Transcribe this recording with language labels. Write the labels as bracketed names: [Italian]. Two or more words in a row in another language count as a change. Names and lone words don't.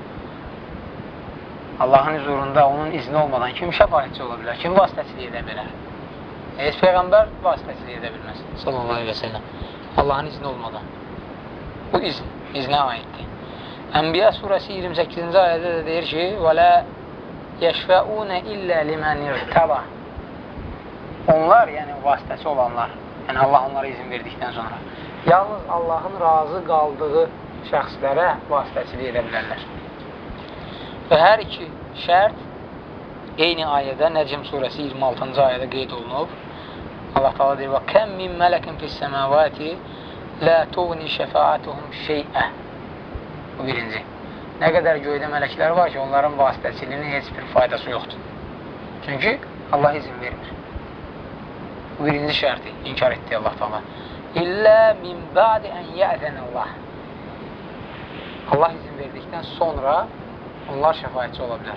[Azerbaijani] Allahın huzurunda onun izni olmadan kim şəfaətçi ola bilər? Kim vasitəçilik edə bilər? Heç Peyğəmbər vasitəçilik edə bilməz. [Arabic] صلى الله عليه وسلم. [Azerbaijani] Allahın izni olmadan. Bu iznə aiddir. Ənbiya surəsi 28-ci ayədə də deyir ki, [Arabic] وَلَا يَشْفَعُونَ إِلَّا لِمَنْ اِرْتَبَى. [Azerbaijani] Onlar, yəni vasitəçi olanlar, yəni Allah onlara izin verdikdən sonra, yalnız Allahın razı qaldığı şəxslərə vasitəçilik edə bilərlər. Və hər iki şərt eyni ayədə, Nəcm surəsi 26-cı ayədə qeyd olunub. [Arabic] الله تعالى [Azerbaijani] deyir, [Arabic] وَكَمْ مِنْ مَلَكٍ فِي السَّمَاوَاتِ لَا تُغْنِ شَفَاعَتُهُمْ شَيْئًا. [Azerbaijani] Bu birinci. Nə qədər göydə mələklər var ki, onların vasitəçiliyinin heç bir faydası yoxdur. Çünki Allah izin vermir. Bu birinci şərti inkar etdi [Arabic] الله تعالى. إلا من بعد أن يأذن الله. [Azerbaijani] Allah izin verdikdən sonra onlar şəfaətçi ola bilər.